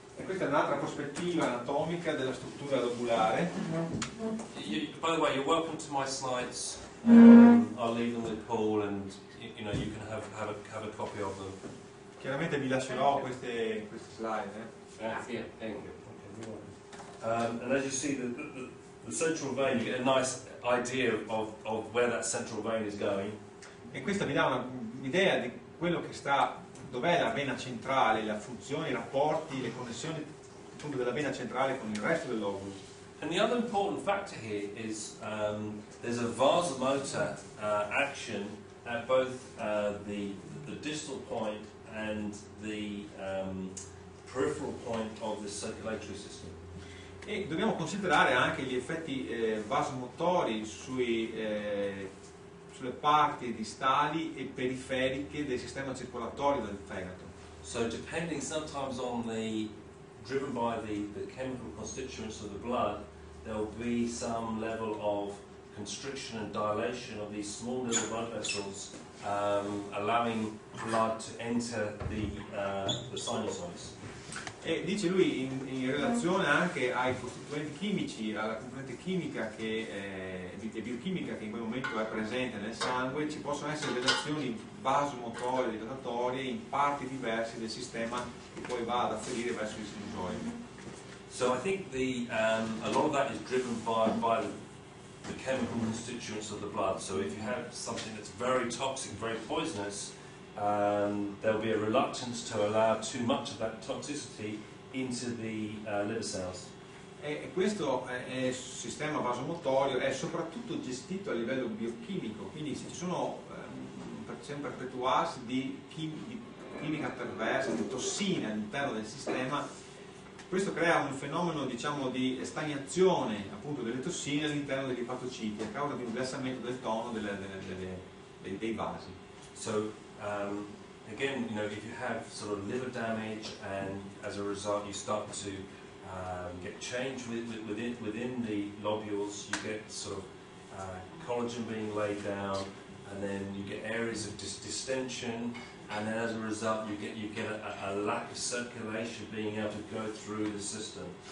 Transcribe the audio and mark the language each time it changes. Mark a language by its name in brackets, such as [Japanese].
[Italian] E questa è un'altra prospettiva anatomica della struttura lobulare. [English] By the way, you're welcome to my slides. I'll leave them with Paul, and you know you can have a copy of them. [Italian] Chiaramente vi lascerò queste slide. [English] Yeah, thank you. And as you see, the central vein, you get a nice idea of where that central vein is going. [Italian] E questa vi dà un'idea di quello che sta, dov'è la vena centrale, la funzione, i rapporti, le connessioni appunto della vena centrale con il resto del lobulo. [English] And the other important factor here is there's a vasomotor action at both the distal point and the peripheral point of the circulatory system. [Italian] E dobbiamo considerare anche gli effetti vasomotori sulle parti distali e periferiche del sistema circolatorio del fegato. [English] So depending sometimes on driven by the chemical constituents of the blood, there will be some level of constriction and dilation of these small little blood vessels, allowing blood to enter the sinusoids. [Italian] E dice lui in relazione anche ai costituenti chimici, alla componente chimica e biochimica che in quel momento è presente nel sangue, ci possono essere relazioni vasomotorie, dilatorie in parti diverse del sistema che poi va ad afferire verso i sinusoidi. [English] So I think a lot of that is driven by the chemical constituents of the blood. So if you have something that's very toxic, very poisonous, there'll be a reluctance to allow too much of that toxicity into the liver cells. [Italian] E questo sistema vasomotorio è soprattutto gestito a livello biochimico, quindi se ci sono c'è un perpetuarsi di chimica perversa, di tossine all'interno del sistema. Questo crea un fenomeno, diciamo, di stagnazione appunto delle tossine all'interno degli epatociti a causa di un versamento del tono dei vasi. [English] So again, you know, if you have sort of liver damage and as a result you start to get change within the lobules, you get sort of collagen being laid down, and then you get areas of distension, and then as a result you get a lack of circulation being able to go through the system.